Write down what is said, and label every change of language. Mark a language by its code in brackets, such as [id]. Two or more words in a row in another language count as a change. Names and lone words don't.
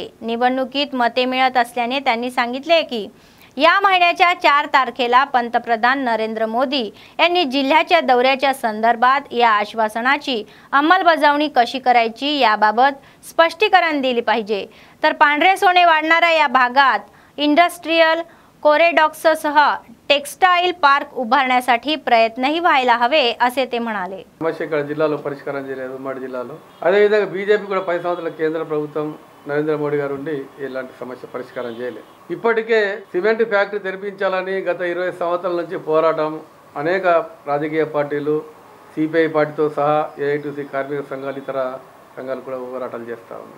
[mr] निवडणुकीत मते मिळत असल्याने त्यांनी सांगितले की या महिन्याच्या 4 तारखेला पंतप्रधान नरेंद्र मोदी यांनी जिल्ह्याच्या दौऱ्याच्या संदर्भात या आश्वासनाची अंमलबजावणी कशी करायची याबाबत स्पष्टीकरण दिले पाहिजे। तर पांढरे सोने वाढणाऱ्या या भागात [en] industrial corridor sah textile park [mr] उभारण्यासाठी प्रयत्नही व्हायला हवे असे ते म्हणाले। [te] సమస్య ఇక్కడ జిల్లాలో పరిష్కారం చేయలేదు, ఉమ్మడి జిల్లాలో। అదేవిధంగా బీజేపీ కూడా 10 సంవత్సరాల కేంద్ర ప్రభుత్వం నరేంద్ర మోడీ గారు ఉండి ఇలాంటి సమస్య పరిష్కారం చేయలేదు। ఇప్పటికే [en] cement factory [te] తెరిపించాలని గత 20 సంవత్సరాల నుంచి పోరాటం అనేక రాజకీయ పార్టీలు, సిపిఐ పార్టీతో సహా ఏఐటీసీ కార్మిక సంఘాలు, ఇతర సంఘాలు కూడా పోరాటాలు చేస్తూ ఉన్నాయి।